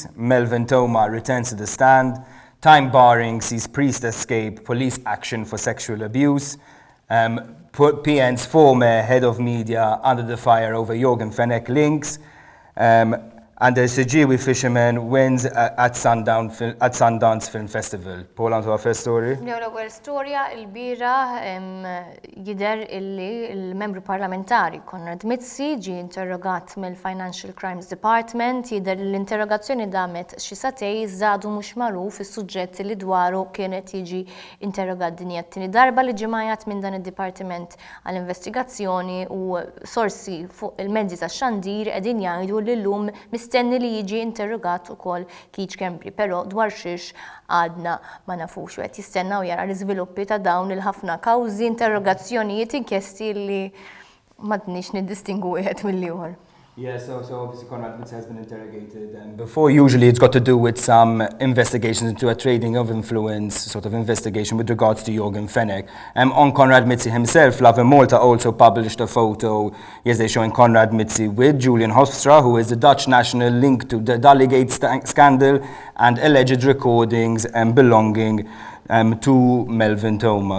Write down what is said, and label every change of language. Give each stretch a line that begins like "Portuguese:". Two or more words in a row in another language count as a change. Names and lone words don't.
English: MELVIN THEUMA returns to the stand. Time barring sees priest escape. Police action for sexual abuse. PN's former head of media under the fire over YORGEN FENECH links. And the SIGGIEWI fisherman wins at Sundance Film Festival. Paul, on to our first story.
Maltese: L-ewwel storja l-bira jidher illi l-membru parlamentari KONRAD MIZZI ġie interrogat mill-Financial Crimes Department, jidher l-interrogazzjoni damet xi satej żadu mhux magħruf is-suġġett li dwaru kienet jiġi interrogat din hija t-tieni darba li ġie magħjat minn dan id-dipartiment għall-investigazzjoni u sorsi fuq il-mezzi tax-xandir qegħdin jgħidu li llum mistenni li jiġi interrogat ukoll KONRAD, però dwar xiex għadna ma nafux u qed jistennew jara l-iżviluppi ta' dawn il-ħafna kawżi, interrogazzjonijiet, inkjesti li m'għadniex niddistingu wieħed mill-ieħor.
English: Yeah, so obviously KONRAD MIZZI has been interrogated, and before usually it's got to do with some investigations into a trading of influence sort of investigation with regards to YORGEN FENECH. On KONRAD MIZZI himself, Lovin Malta also published a photo yesterday showing KONRAD MIZZI with Julian Hofstra, who is the Dutch national linked to the Delegate scandal and alleged recordings belonging to MELVIN THEUMA.